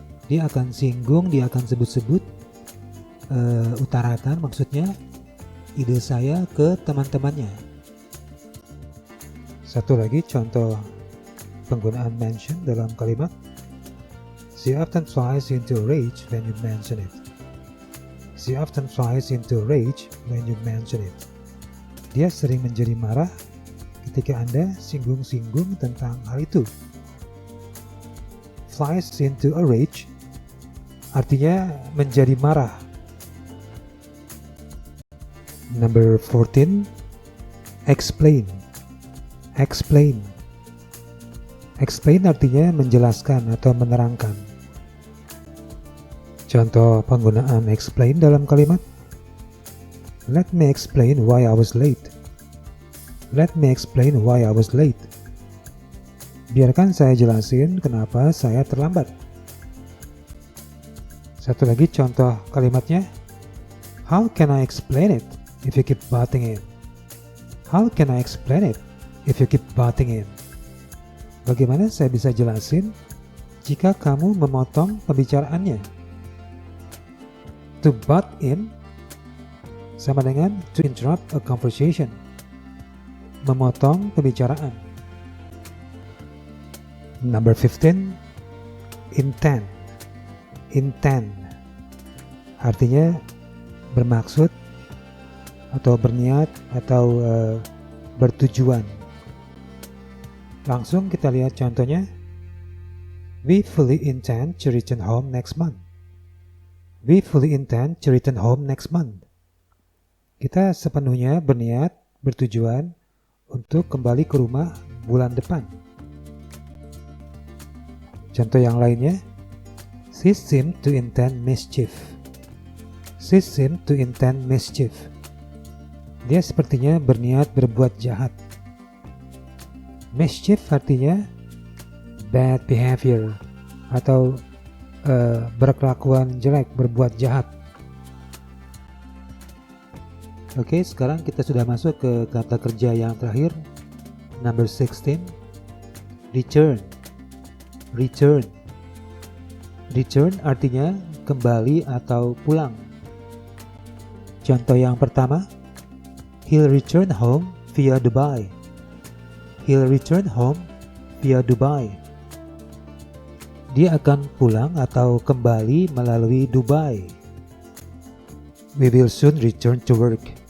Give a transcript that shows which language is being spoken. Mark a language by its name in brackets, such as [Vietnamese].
[Indonesian] Dia akan singgung, dia akan sebut-sebut, utarakan maksudnya ide saya ke teman-temannya. Satu lagi contoh penggunaan mention dalam kalimat. [English] She often flies into a rage when you mention it. She often flies into a rage when you mention it. [Indonesian] Dia sering menjadi marah ketika Anda singgung-singgung tentang hal itu. Flies into a rage artinya menjadi marah. [English] Number 14, explain. Explain. [Indonesian] Explain artinya menjelaskan atau menerangkan. Contoh penggunaan explain dalam kalimat. [English] Let me explain why I was late. Let me explain why I was late. [Indonesian] Biarkan saya jelasin kenapa saya terlambat. Satu lagi contoh kalimatnya. [English] How can I explain it if you keep butting in? How can I explain it if you keep butting in? [Indonesian] Bagaimana saya bisa jelasin jika kamu memotong pembicaraannya? [English] To butt in [Indonesian] sama dengan [English] to interrupt a conversation. [Indonesian] Memotong pembicaraan. [English] Number 15, intend. [Indonesian] Intend artinya bermaksud atau berniat atau bertujuan. Langsung kita lihat contohnya. [English] We fully intend to return home next month. We fully intend to return home next month. [Indonesian] Kita sepenuhnya berniat, bertujuan untuk kembali ke rumah bulan depan. Contoh yang lainnya. [English] She seemed to intend mischief. She seemed to intend mischief. [Indonesian] Dia sepertinya berniat berbuat jahat. Mischief artinya [English] bad behavior [Indonesian] atau berkelakuan jelek, berbuat jahat. Oke, sekarang kita sudah masuk ke kata kerja yang terakhir. [English] Number 16, return. Return. [Indonesian] Return artinya kembali atau pulang. Contoh yang pertama, [English] he'll return home via Dubai. He'll return home via Dubai. [Indonesian] Dia akan pulang atau kembali melalui Dubai. [English] We will soon return to work.